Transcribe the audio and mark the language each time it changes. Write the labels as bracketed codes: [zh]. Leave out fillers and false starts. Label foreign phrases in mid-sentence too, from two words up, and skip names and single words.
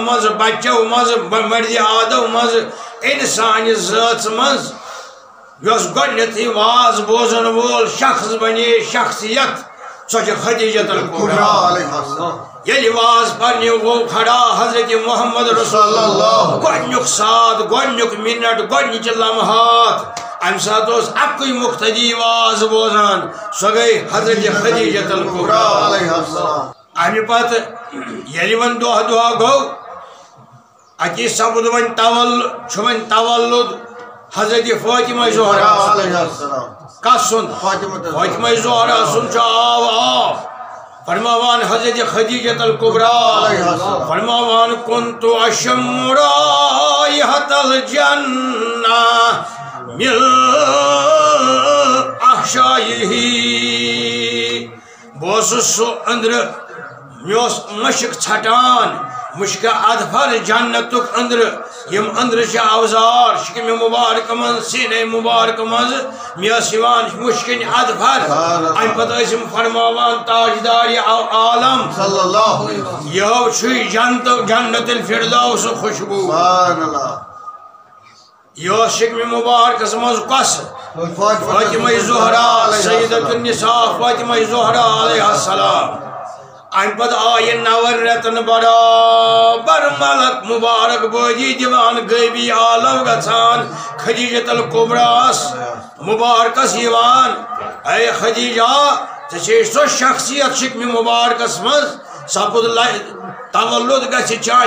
[ks] مز بچو مز مرد آدو مز انسانی ذات مز یس گۄڈنیٚتھٕے واز بوزن وول شخص بنے شخصیت سۄ چھِ خدیجۃ الکبریٰ ییٚلہِ واز پرنہِ گوٚو کھڑا حضرت محمد رسول اللہ گۄڈنیُک ساتھ گۄڈنیُک منٹ گۄڈنِچہِ لمحات امہ سات اکی مقتدی واز بوزان سو گئی حضرت خدیجۃ الکبریٰ امہ پتہ ییٚلہِ وۄنۍ دۄہ دۄہ گوٚو اتی سپد وۄنۍ تولد حضرت فاطمہ زہرا کس سُنٛد فاطمہ زہرا سُنٛد چھُ آب فرماوان حضرت خدیجۃ الکبریٰ فرماوان [ar] کنت اشم رائحۃ الجنہ من [ks] احشائہ بہٕ سُہ أنٛدرٕ مےٚ اوس مشک ژھٹان مشک اَدفر جنتُک أنٛدرٕ یِم أنٛدرٕ چھِ اوزار شِکمہِ مُبارک منٛز سیٖنے مُبارک منٛز مےٚ ٲس یِوان مُشکِنۍ اَدفر اَمہِ پتہٕ ٲسۍ یِم فرماوان تاجدارِ عالم یہو چھُے جنت الفردوس خوشبوٗ یہ شکمِ مبارکس منٛز کۄس فاطمہ زہرا سیدۃ النساء فاطمہ زہرا علیہ السلام امہ پتہٕ آیہِ 9 رٮ۪تن برابر ملک مبارک بٲدی دِوان غٲبی عالم گژھان خدیجۃ الکبریٰ مبارکس یِوان اے خدیجہ ژےٚ چھے سۄ شخصیت شکمہِ مبارکس منٛز سپُد تولد گژھِ چانہِ